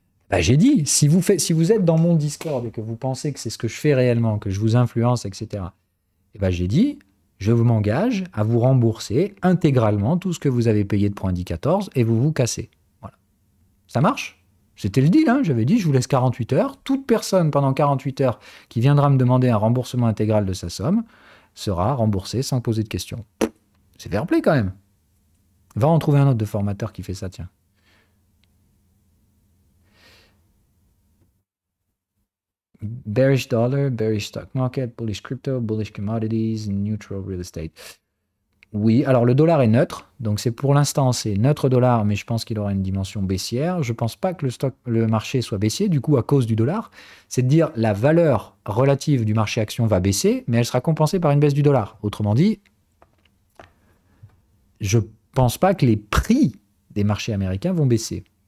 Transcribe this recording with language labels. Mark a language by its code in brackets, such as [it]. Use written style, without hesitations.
[fr] Bah, j'ai dit, si vous êtes dans mon Discord et que vous pensez que c'est ce que je fais réellement, que je vous influence, etc., et ben j'ai dit, je m'engage à vous rembourser intégralement tout ce que vous avez payé de Pro Indicators et vous vous cassez. Voilà. Ça marche? C'était le deal, hein. J'avais dit, je vous laisse 48 heures. Toute personne pendant 48 heures qui viendra me demander un remboursement intégral de sa somme sera remboursée sans poser de questions. C'est fair play quand même. Va en trouver un autre de formateur qui fait ça, tiens. [en] Bearish dollar, bearish stock market, bullish crypto, bullish commodities, neutral real estate. [fr] Oui, alors le dollar est neutre, donc c'est pour l'instant c'est neutre dollar, mais je pense qu'il aura une dimension baissière. Je pense pas que le marché soit baissier, du coup à cause du dollar, c'est de dire la valeur relative du marché action va baisser, mais elle sera compensée par une baisse du dollar. Autrement dit, je pense pas que les prix des marchés américains vont baisser.